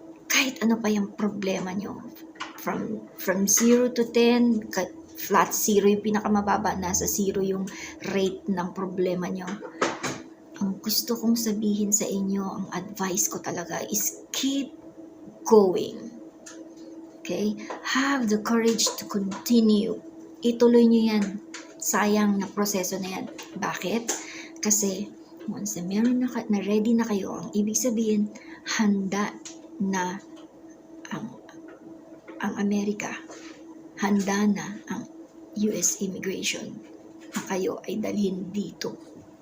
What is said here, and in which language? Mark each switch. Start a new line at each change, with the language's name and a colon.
Filipino: kahit ano pa yung problema nyo,
English: from 0 to 10,
Filipino: flat 0 yung pinakamababa, nasa 0 yung rate ng problema nyo. Ang gusto kong sabihin sa inyo, ang advice ko talaga
English: is keep going. Okay? Have the courage to continue.
Filipino: Ituloy nyo yan. Sayang na proseso na yan. Bakit? Kasi once na meron na ready na kayo, ang ibig sabihin, handa na ang Amerika, handa na ang US immigration na kayo ay dalhin dito.